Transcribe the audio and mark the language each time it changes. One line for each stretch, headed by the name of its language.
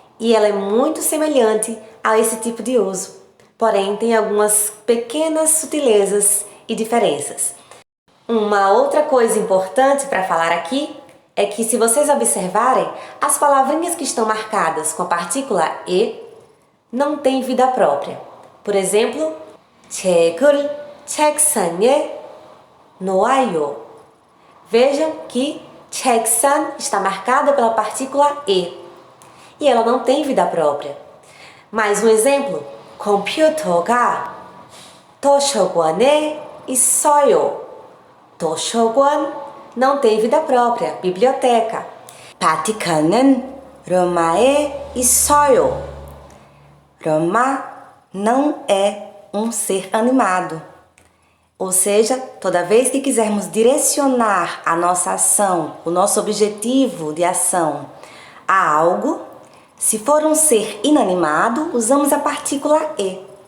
Portuguese: E ela é muito semelhante a esse tipo de uso, porém tem algumas pequenas sutilezas e diferenças. Uma outra coisa importante para falar aqui é que, se vocês observarem, as palavrinhas que estão marcadas com a partícula e não têm vida própria. Por exemplo,
Korean: 책을 책상에 놓아요.
Portuguese: Vejam que 책상 está marcada pela partícula e ela não tem vida própria. Mais um exemplo,
Korean: 컴퓨터가 도서관에 있어요.
Portuguese: 도서관 não tem vida própria, biblioteca.
Korean: 바티칸은 로마에 있어요.
Portuguese: Roma não é um ser animado. Ou seja, toda vez que quisermos direcionar a nossa ação, o nosso objetivo de ação a algo, se for um ser inanimado, usamos a partícula e.